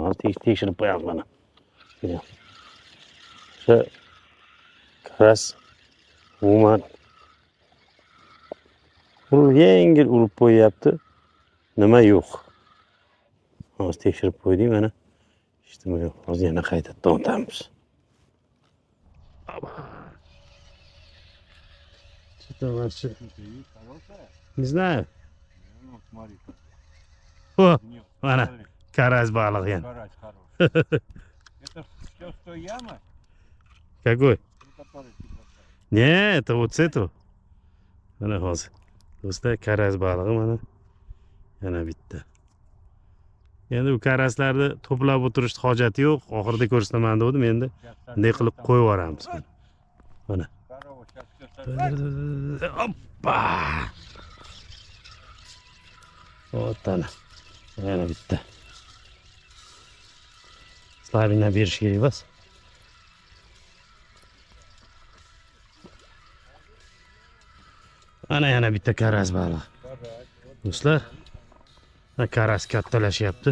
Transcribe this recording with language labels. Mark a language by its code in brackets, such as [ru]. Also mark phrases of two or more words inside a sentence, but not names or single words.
[uz] Tekshirib qo'yamiz mana. O'sha karas umuman yengil urib qo'yyapti. Nima yo'q. Hozir tekshirib qo'ydik mana. Hech nima yo'q. Hozir yana qaytadan o'tamiz. [ru] Что вообще? Не знаю. О, [uz] mana karas baliq yana. [ru] Карась хороший. Это все с той ямы? Какой? Который ты бросаешь. Не, это вот с этого. [uz] Mana hozir. Do'stlar, karas balig'i mana. Yana bitta. Endi bu karaslarni to'plab o'tirishni hojati yo'q. Oxirida ko'rsataman dedim, endi bunday qilib qo'yib yuboramiz. Mana. [ru] Здорово, сейчас все [uz] Hoppa! Вот ana. Yana bitta. Slavina berish kerak emas. Ana yana bitta karas balig'i. Do'stlar, karas kattalashyapti.